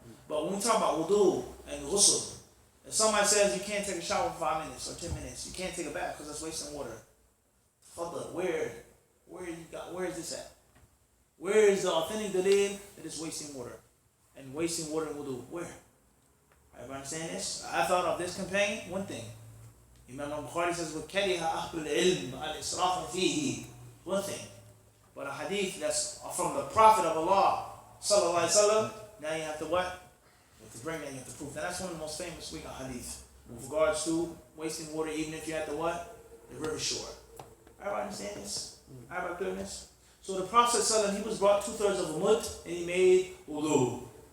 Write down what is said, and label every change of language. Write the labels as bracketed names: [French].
[English] But when we talk about wudu and ghusl, if somebody says you can't take a shower for 5 minutes or 10 minutes, you can't take a bath because that's wasting water. Where is this at? Where is the authentic dalil that is wasting water? And wasting water in wudu? Where? Everybody understand this? I thought of this companion, one thing. Imam al-Bukhari says, [Arabic] وَكَرِهَ أَهْلُ الْعِلْمِ الْإِسْرَافَ فِيهِ. [English] One thing. But a hadith that's from the Prophet of Allah, sallallahu alaihi wasallam, now you have to what? You have to bring that, you have to prove. Now that's one of the most famous weak hadith with regards to wasting water, even if you're at the what? The river shore. Everybody understand this? Everybody clear this? So the Prophet sallallahu alaihi wasallam, he was brought 2/3 of a mud and he made wudu.